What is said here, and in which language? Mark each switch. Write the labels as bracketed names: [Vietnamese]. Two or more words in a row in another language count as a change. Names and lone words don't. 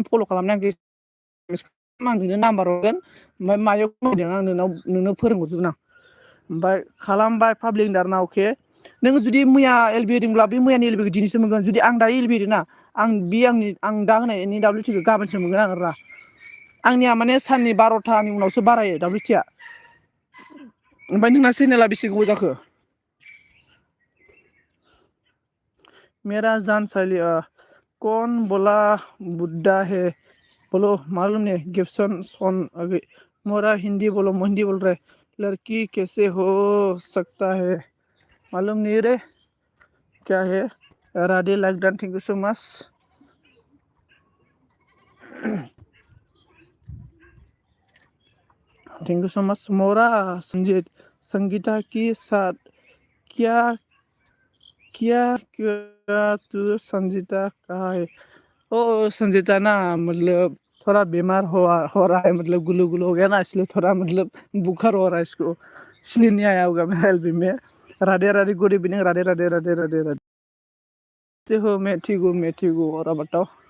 [Bodo] फल' खालामनानै आं नोंनो नाम्बार हरगोन ओमफ्राय मायाव खमायदों आं नोंनो फोरोंहरजोबगोन आं ओमफ्राय खालामबाय पाब्लिक दारना अके नों जुदि मैया LB होदोंब्ला बे मैयानि LBखौ दिनैसो मोनगोन जुदि आं दायो LB होदोंना आं दा होनायनि WTखौ गाबोनसो मोनगोन आं रा आंनिया माने साननि 12थानि उनावसो बारायो WTया ओमफ्राय नोंना चेनेला बेसे गोबाव जाखो [Hindi] मेरा जान साइली कौन बोला बुड्ढा है बोलो मालूम नहीं गिब्सन सोन अभी मोरा हिंदी बोलो हिंदी बोल रहे लड़की कैसे हो सकता है मालूम नहीं रे क्या है राधे [English] like done thank you so much thank you so much [Hindi] मोरा संगीता के साथ क्या क्या क्या तू संजीता कहा है ओ संजीता ना मतलब थोड़ा बीमार हो रहा है मतलब गुलू गुलू हो गया ना इसलिए थोड़ा मतलब बुखार हो रहा है इसको इसलिए नहीं आया होगा मेरा LB में राधे राधे [English] good evening [Hindi] राधे राधे राधे राधे राधे हो मैं ठीक हूँ और बताओ